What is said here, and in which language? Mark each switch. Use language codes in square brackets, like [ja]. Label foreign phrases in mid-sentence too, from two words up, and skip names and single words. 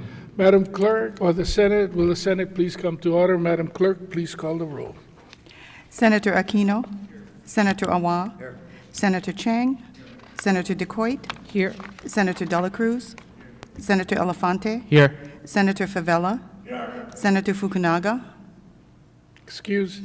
[en] Madam Clerk, or will the Senate please come to order? Madam Clerk, please call the roll. Senator Aquino. Senator Awa. Senator Chang. Senator DeCoit. Here. Senator Dela Cruz. Senator Elefante. Here. Senator Favela. Senator Fukunaga. Excused.